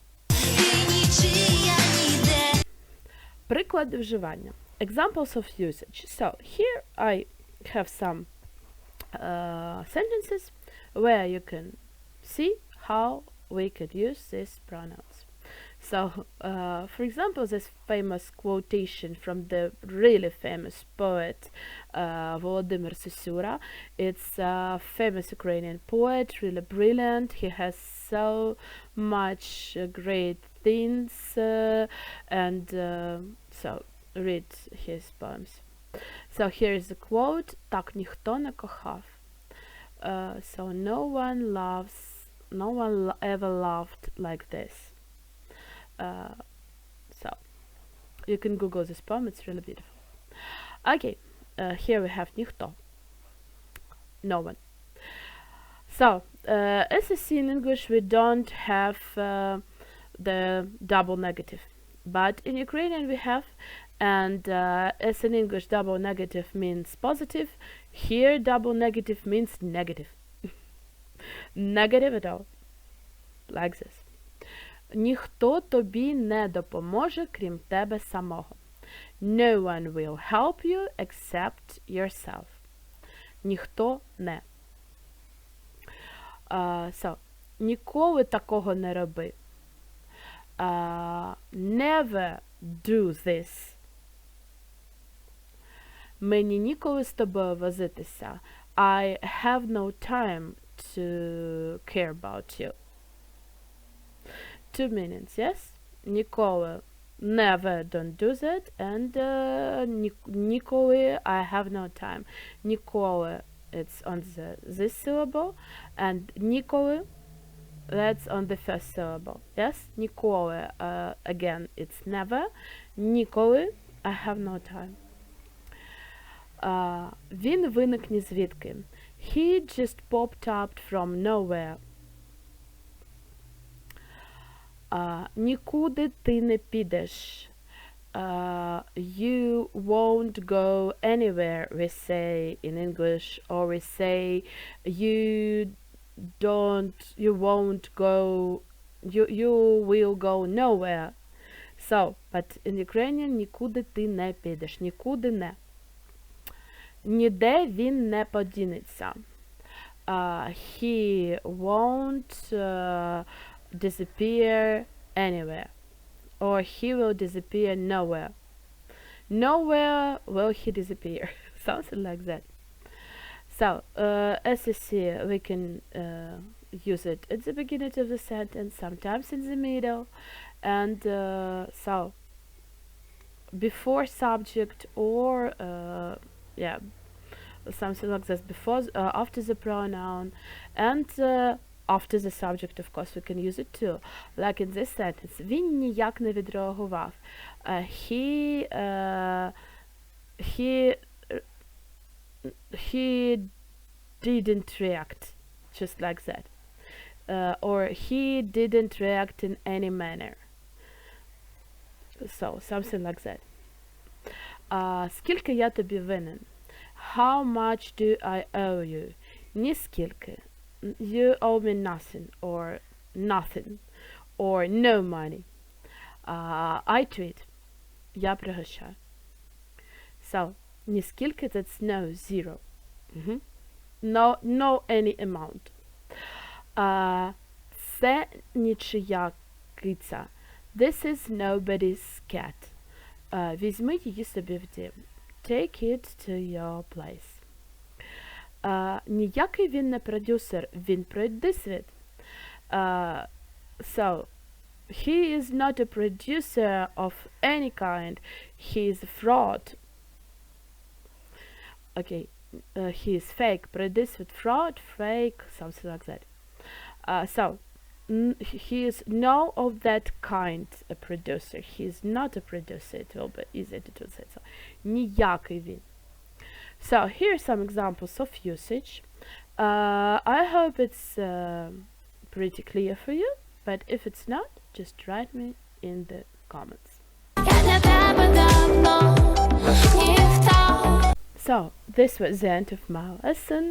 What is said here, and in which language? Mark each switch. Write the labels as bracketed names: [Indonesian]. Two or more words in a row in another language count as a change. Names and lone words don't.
[Ukrainian] Приклади вживання. [English] Examples of usage. So, here I have some sentences where you can see how we could use these pronouns. So, for example, this famous quotation from the really famous poet Володимир Сосюра. It's a famous Ukrainian poet, really brilliant. He has so much great things, and so read his poems. So here is the quote. [Ukrainian] Так ніхто не кохав. [English] So no one ever loved like this. So you can Google this poem, it's really beautiful. Okay, here we have ніхто. No one. So, as you see in English, we don't have the double negative. But in Ukrainian we have, and as in English double negative means positive, here double negative means negative. Negative at all. Like this. [Ukrainian] Ніхто тобі не допоможе, крім тебе самого. [English] No one will help you except yourself. [Ukrainian] Ніхто не. So, ніколи такого не роби. [English] Never do this. [Ukrainian] Мені ніколи з тобою возитися. [English] I have no time to care about you. Two meanings, yes? Ніколи, never, don't do that, and ніколи, I have no time. Ніколи, it's on this syllable, and ніколи, That's on the first syllable. Yes? Ніколи. Again, it's never. Ніколи. I have no time. [Ukrainian] Він виник ні звідки. [English] He just popped up from nowhere. [Ukrainian] Нікуди ти не підеш. [English] You won't go anywhere, we say in English, or we say you won't go, you will go nowhere. So, but in Ukrainian [Ukrainian] нікуди ти не підеш, нікуди не. Ніде він не подінеться. [English] He won't disappear anywhere. Or he will disappear nowhere. Nowhere will he disappear. Something like that. So, as you see, we can use it at the beginning of the sentence, sometimes in the middle, and so before subject or yeah, something like this. Before, after the pronoun, and after the subject, of course, we can use it too. Like in this sentence, [Ukrainian] він ніяк не відреагував. [English] He didn't react, just like that. Or he didn't react in any manner. So, something like that. [Ukrainian] Скільки я тобі винен? [English] How much do I owe you? [Ukrainian] Ні скільки. [English] You owe me nothing, or nothing, or no money. I treat. [Ukrainian] Я пригощаю. So, ні скільки, [English] that's no, zero. No any amount. [Ukrainian] Це нічия киця. [English] This is nobody's cat. [Ukrainian] Візьми її собі в дім. [English] Take it to your place. [Ukrainian] Ніякий він не продюсер, він продюсер. [English] So, he is not a producer of any kind. He is a fraud. Okay, he is fake. Produce with fraud, fake, something like that. So, he is no of that kind a producer. He is not a producer. It will be easy to say so. [Ukrainian] Ніякий він. [English] So, here are some examples of usage. I hope it's pretty clear for you, but if it's not, just write me in the comments. So, this was the end of my lesson.